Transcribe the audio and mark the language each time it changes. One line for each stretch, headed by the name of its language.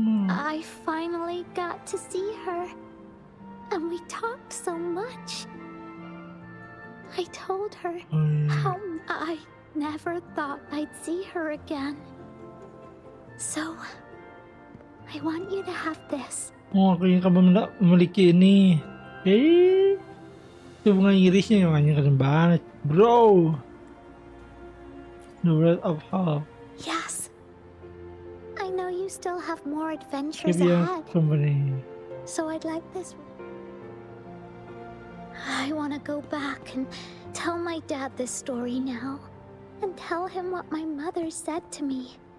English: I finally got to see her, and we talked so much. I told her how I never thought I'd see her again. So, I want you to have this.
Indonesian: Oh, aku ingin kamu memiliki ini. Itu bunga irisnya yang keren banget, bro.
English: The Word of Hope. Yes. I know you still have more adventures Give your ahead, company. so I'd like this. I want to go back and tell my dad this story now, and tell him what my mother said to me.